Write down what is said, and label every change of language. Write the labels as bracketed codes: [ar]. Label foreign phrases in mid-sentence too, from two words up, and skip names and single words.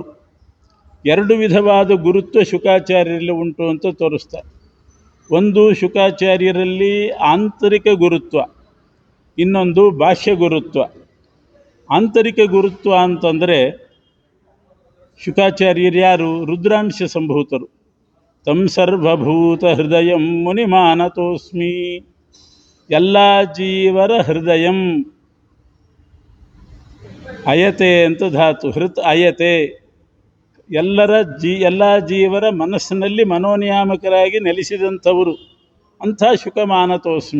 [kn] ಎರಡು ವಿಧವಾದ ಗುರುತ್ವ ಶುಕಾಚಾರ್ಯರಲ್ಲಿ ಉಂಟು ಅಂತ ತೋರಿಸ್ತಾರೆ. ಒಂದು ಶುಕಾಚಾರ್ಯರಲ್ಲಿ ಆಂತರಿಕ ಗುರುತ್ವ, ಇನ್ನೊಂದು ಬಾಹ್ಯ ಗುರುತ್ವ. ಆಂತರಿಕ ಗುರುತ್ವ ಅಂತಂದರೆ ಶುಕಾಚಾರ್ಯರು ಯಾರು? ರುದ್ರಾಂಶ ಸಂಭೂತರು. [sa] ತಂ ಸರ್ವಭೂತ ಹೃದಯಂ ಮುನಿಮಾನತೋಸ್ಮಿ. [kn] ಎಲ್ಲ ಜೀವರ ಹೃದಯಂ, ಅಯತೆ ಅಂತ ಧಾತು, ಹೃತ್ ಅಯತೆ, ಎಲ್ಲ ಜೀವರ ಮನಸ್ಸಿನಲ್ಲಿ ಮನೋನಿಯಾಮಕರಾಗಿ ನೆಲೆಸಿದಂಥವರು ಅಂಥ ಶುಕಮಾನತೋಸ್ಮಿ.